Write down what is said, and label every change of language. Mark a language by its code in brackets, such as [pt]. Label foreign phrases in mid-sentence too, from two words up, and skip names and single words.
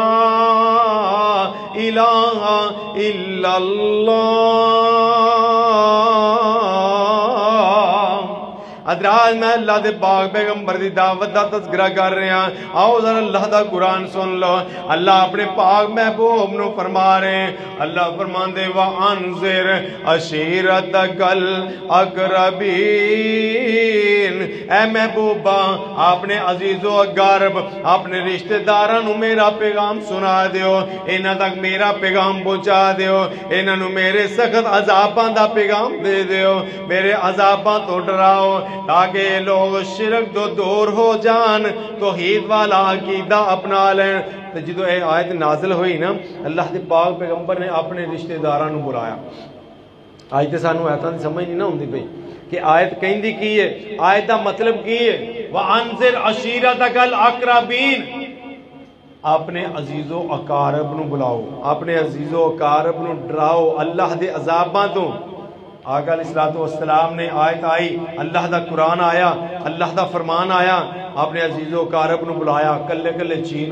[ar] الہ الا اللہ [pa] حضرات میں اللہ دے پاک پیغمبر دی دعوت دا تذکرہ کر رہے ہیں آؤ ذرا اللہ دا قرآن سن لو اللہ اپنے پاک محبوب نو فرما رہے ہیں اللہ فرمان دے [ar] وَأَنذِرْ عَشِيرَتَكَ الْأَقْرَبِينَ [pa] اے محبوبہ اپنے عزیز و اقارب اپنے رشتہ دارانو میرا پیغام سنا دیو انہاں تک میرا پیغام پہنچا دیو انہاں نو میرے سخت عذاباں دا پیغام دے دیو میرے عذاباں تو ڈراؤ تاکہ لوگ شرک تو دور ہو جان توحید والا عقیدہ اپنا لیں تو جدو اے آیت نازل ہوئی نا اللہ دے پاک پیغمبر نے اپنے رشتہ دارانو بلایا آج تے سانو ایتاں دی سمجھ نہیں نہ ہوندی پئی کہ آیت کہندی کی ہے آیت دا مطلب کی ہے [ar] وَأَنذِرْ عَشِيرَتَكَ الْأَقْرَبِينَ [pa] اپنے عزیز و اقارب نو بلاؤ اپنے عزیز و اقارب نو ڈراؤ اللہ دے عذاباں تو آقا [ar] علیہ السلام [pa] نے آیت آئی اللہ دا قرآن آیا اللہ دا فرمان آیا اپنے عزیز و اقارب نو بلایا کلے کلے چینو